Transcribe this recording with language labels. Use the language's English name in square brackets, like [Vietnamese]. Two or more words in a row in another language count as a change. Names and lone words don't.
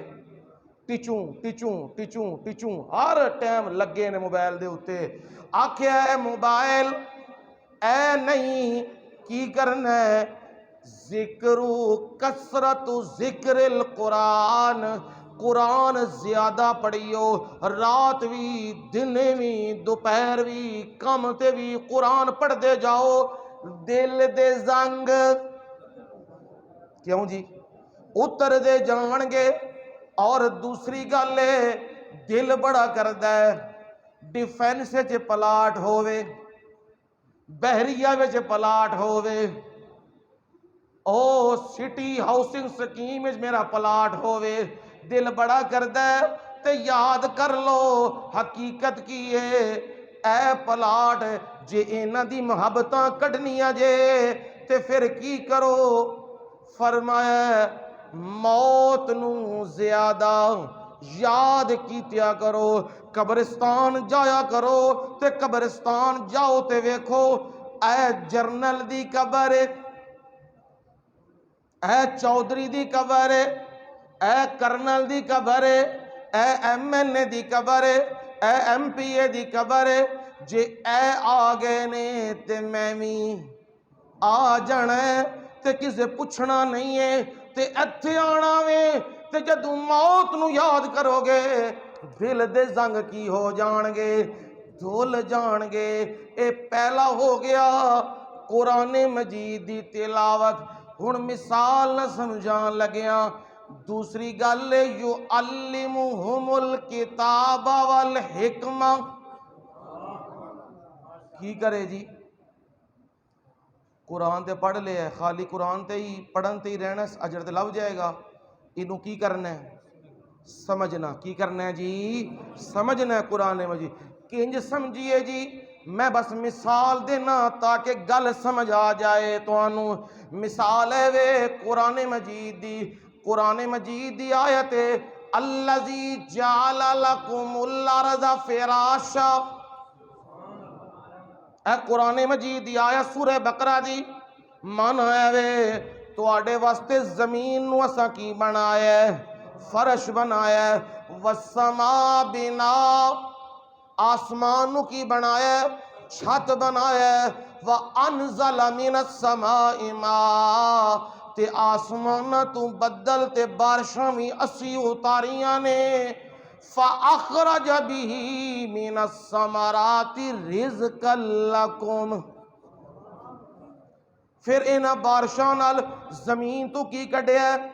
[Punjabi] ٹچوں ٹچوں ٹچوں ٹچوں ہر ٹائم لگے نے موبائل دے اتے۔ آکھیا اے موبائل اے نہیں کی کرنا ہے؟ ذکر کثرت ذکر القرآن، قرآن زیادہ پڑھیو، رات بھی دن بھی دوپہر بھی کم تے بھی قرآن پڑھ دے جاؤ، دل دے زنگ کیوں جی اتر دے جان گے۔ اور دوسری گل ہے دل بڑا کردا ہے ڈیفینس وچ پلاٹ ہووے، بحریہ وچ پلاٹ ہووے، او سٹی ہاؤسنگ سکیم وچ میرا پلاٹ ہووے، دل بڑا کردا ہے تے یاد کر لو حقیقت کی ہے اے پلاٹ جے انہاں دی محبتاں کڈنیاں جے تے پھر کی کرو؟ فرمایا موت نو زیادہ یاد کیتیا کرو، قبرستان جایا کرو تے قبرستان جاؤ تے ویکھو اے جرنل دی قبر ہے، اے چودھری دی قبر ہے، اے کرنل دی قبر ہے، اے ایم این اے دی قبر ہے، اے ایم پی اے دی قبر ہے، جے اے آ گئے نے تے میں بھی آ جانا ہے تے کسے پوچھنا نہیں ہے تے ایتھے آنا وے تے جدوں موت نو یاد کرو گے دل دے زنگ کی ہو جان گے، دھل جان گے۔ اے پہلا ہو گیا قرآن مجید دی تلاوت۔ ہن مثال نہ سمجھان لگیاں، دوسری گل [Arabic] یعلمہم الکتاب والحکمہ، [Punjabi] کی کرے جی؟ قرآن تے پڑھ لے ہے، خالی قرآن تے ہی پڑھن تے ہی رہنا اجر تے لب جائے گا، انہوں کی کرنا ہے؟ سمجھنا۔ کی کرنا ہے جی؟ سمجھنا ہے قرآن مجید۔ کنج سمجھیے جی، میں بس مثال دینا تاکہ گل سمجھ آ جائے تو انہوں۔ مثال ہے وے قرآن مجید دی، قرآن مجید دی آیت ہے [Arabic] الذی جعل لکم الارض فراشا، [Punjabi] اے قرآن مجید دی آیت سورہ بقرہ دی مانا ہے وے تو آڑے واسطے زمین نو اسا کی بنایا ہے، فرش بنایا ہے، [Arabic] والسماء بنا، [Punjabi] آسمان نو کی بنایا ہے، چھت بنایا ہے، [Arabic] وَأَنزَلَ مِنَ السَّمَاءِ مَاءً، [Punjabi] تے آسمان تو بدل تے بارشاں بھی اسی اتاریاں نے، [Arabic] فَأَخْرَجَ بِهِ مِنَ الثَّمَرَاتِ رِزْقًا لَكُمْ، [Punjabi] پھر انہاں بارشاں نال زمین تو کی کڈیا ہے؟